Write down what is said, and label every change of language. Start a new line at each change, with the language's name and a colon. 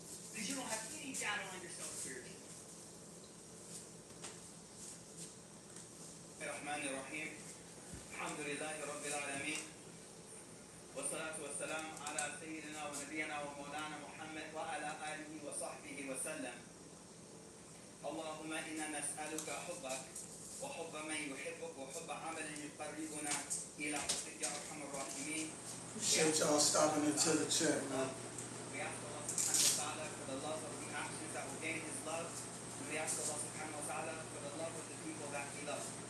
English: Because you don't have any data on yourself spiritually.
Arabic: الرحمن الرحيم الحمد لله رب العالمين والصلاة والسلام على سيدنا ونبينا ومولانا محمد وعلى آله وصحبه وسلم. اللهم إنا نسألك حبك وحب من يحبك وحب عمل يقربنا إلى حبك يا أرحم الراحمين.
English: Appreciate y'all stopping into the chat, man. We ask Allah subhanahu wa ta'ala for the love of the actions that will gain His love. And we ask Allah subhanahu wa ta'ala for the love of the people that He loves.